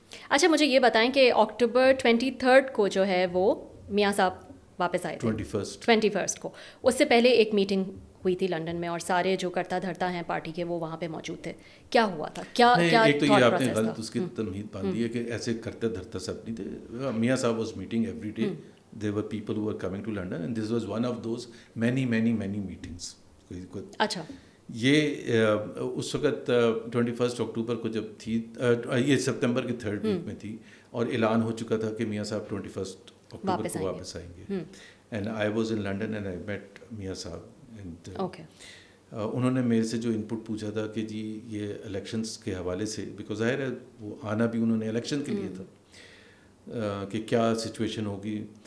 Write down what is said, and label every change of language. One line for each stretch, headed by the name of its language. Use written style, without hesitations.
Urdu: اچھا مجھے یہ بتائیں کہ اکتوبر 23 کو جو ہے وہ میاں صاحب واپس آئے تھے 21 کو. اس سے پہلے ایک میٹنگ ہوئی تھی لنڈن میں اور سارے جو کرتا دھرتا ہیں پارٹی کے وہ وہاں پہ موجود تھے. کیا ہوا تھا؟ کیا ایک تو یہ آپ نے غلط اس کی تمہید باندھی ہے کہ ایسے کرتا دھرتا سب نہیں تھے.
English: میاں صاحب was meeting every day. there were people who were coming to London and this was one of those many meetings.
Urdu: اچھا یہ اس وقت 21 اکتوبر کو جب تھی, یہ سپتمبر کے 3rd ویک میں تھی اور اعلان ہو چکا تھا کہ میاں صاحب 21 اکتوبر کو واپس آئیں گے.
English: and I was in London and I met میاں صاحب,
Urdu: اینڈ انہوں نے میرے سے جو ان پٹ پوچھا تھا کہ جی یہ الیکشنس کے حوالے سے, بیکاز ظاہر ہے وہ آنا بھی انہوں نے الیکشن کے لیے تھا, کہ کیا سچویشن ہوگی.